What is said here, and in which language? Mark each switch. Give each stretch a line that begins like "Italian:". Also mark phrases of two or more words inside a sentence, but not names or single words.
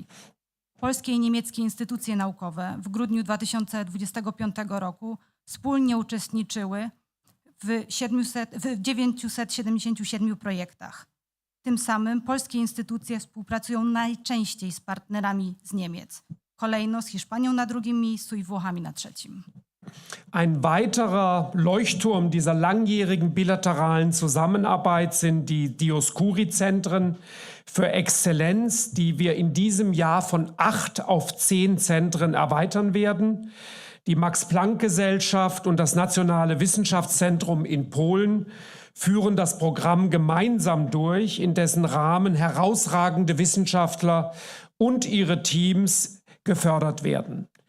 Polish: Polskie i niemieckie instytucje naukowe w grudniu 2025 roku wspólnie uczestniczyły w 977 projektach. Tym samym polskie instytucje współpracują najczęściej z partnerami z Niemiec. Kolejno z Hiszpanią na drugim miejscu i Włochami na trzecim.
German: Ein weiterer Leuchtturm dieser langjährigen bilateralen Zusammenarbeit sind die Dioscuri-Zentren für Exzellenz, die wir in diesem Jahr von 8 auf 10 Zentren erweitern werden. Die Max-Planck-Gesellschaft und das Nationale Wissenschaftszentrum in Polen führen das Programm gemeinsam durch, in dessen Rahmen herausragende Wissenschaftler und ihre Teams gefördert werden.